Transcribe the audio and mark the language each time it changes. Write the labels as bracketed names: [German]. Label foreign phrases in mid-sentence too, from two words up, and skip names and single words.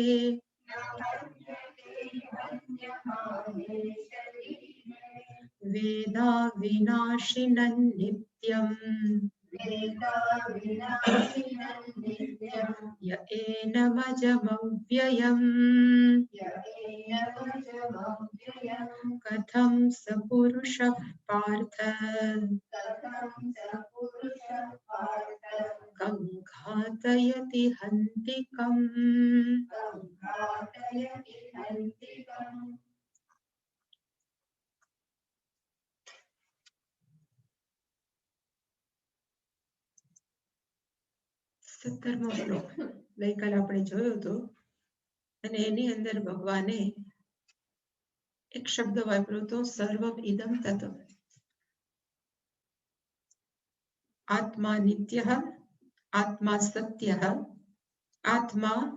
[Sanskrit] वेदा विनाशिनं नित्यम् य एनमजमव्ययम् कथं स पुरुषः पार्थ कं घातयति हन्तिकम् [Gujarati] સત્તરમો શ્લોક ગઈકાલે આપણે જોયો હતો અને એની અંદર ભગવાને એક શબ્દ વાપર્યો હતો [Sanskrit] सर्वम इदम ततम आत्मा नित्यः आत्मा सत्यः आत्मा